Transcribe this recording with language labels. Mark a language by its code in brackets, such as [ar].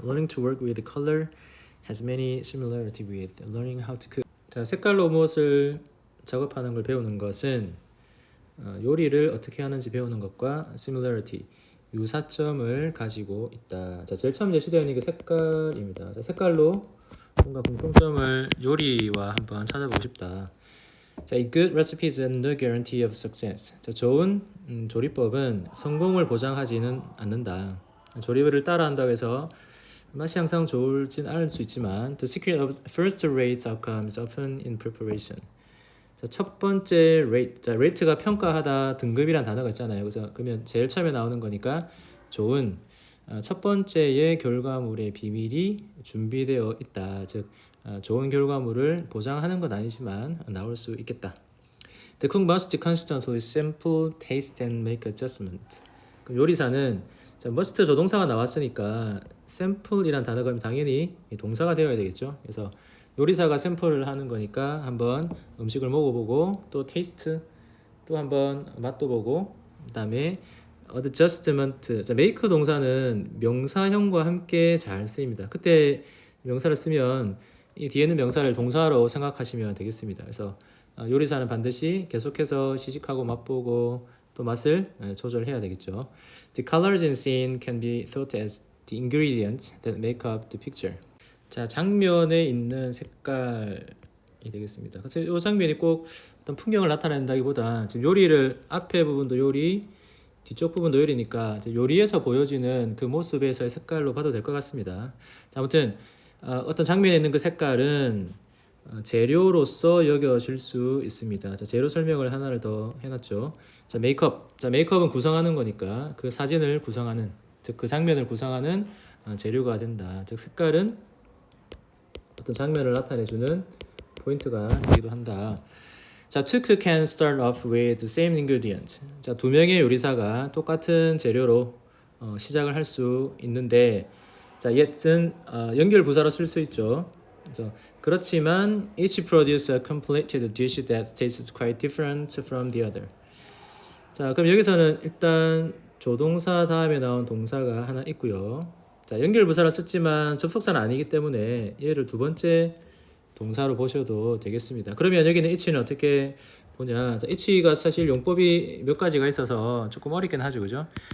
[en] Learning to work with color has many similarity with learning how to cook. [ko] 자, 색깔로 무엇을 작업하는 걸 배우는 것은 요리를 어떻게 하는지 배우는 것과 similarity, 유사점을 가지고 있다. 자, 제일 처음 제시되어 있는 게 색깔입니다. 자, 색깔로 뭔가 공통점을 요리와 한번 찾아보고 싶다. [en] 자, a good recipe is no guarantee of success. [ko] 자, 좋은 조리법은 성공을 보장하지는 않는다. 조리를 따라한다고 해서 맛이 항상 좋을진 않을 수 있지만 [en] the secret of first-rate outcome is often in preparation. [ko] 자, 첫 번째 rate. 자, rate가 평가하다, 등급이란 단어가 있잖아요. 그래서 그러면 제일 처음에 나오는 거니까 좋은 첫 번째의 결과물의 비밀이 준비되어 있다. 즉 좋은 결과물을 보장하는 건 아니지만 나올 수 있겠다. [en] The cook must constantly sample, taste and make adjustment. [ko] 그럼 요리사는 자, must 조동사가 나왔으니까 sample이란 단어가 당연히 동사가 되어야 되겠죠. 그래서 요리사가 샘플을 하는 거니까 한번 음식을 먹어보고 또 테이스트 또 한번 맛도 보고 그다음에 adjustment. 자, make 동사는 명사형과 함께 잘 쓰입니다. 그때 명사를 쓰면 이 뒤에는 명사를 동사로 생각하시면 되겠습니다. 그래서 요리사는 반드시 계속해서 시식하고 맛보고 또 맛을 조절해야 되겠죠. [en] The colors in scene can be thought as the ingredients that make up the picture. [ko] 자, 장면에 있는 색깔이 되겠습니다. 그래서 이 장면이 꼭 어떤 풍경을 나타낸다기보다 지금 요리를 앞에 부분도 요리, 뒤쪽 부분도 요리니까 요리에서 보여지는 그 모습에서의 색깔로 봐도 될 것 같습니다. 자, 아무튼 어떤 장면에 있는 그 색깔은 재료로서 여겨질 수 있습니다. 자, 재료 설명을 하나를 더 해놨죠. 자, 메이크업. 자, 메이크업은 구성하는 거니까 그 사진을 구성하는, 즉 그 장면을 구성하는 재료가 된다. 즉 색깔은 어떤 장면을 나타내주는 포인트가 되기도 한다. [en] 자, two cook can start off with the same ingredient. [ko] 자, 두 명의 요리사가 똑같은 재료로 시작을 할 수 있는데, 자, yet은 연결 부사로 쓸 수 있죠. 그렇지만 [en] each produce a completed dish that tastes quite different from the other. [ko] 자, 그럼 여기서는 일단 조동사 다음에 나온 동사가 하나 있고요. 자, 연결 부사를 썼지만 접속사는 아니기 때문에 얘를 두 번째 동사로 보셔도 되겠습니다. 그러면 여기는 it는 어떻게 보냐? 자, it가 사실 용법이 몇 가지가 있어서 조금 어렵긴 하죠, 그죠?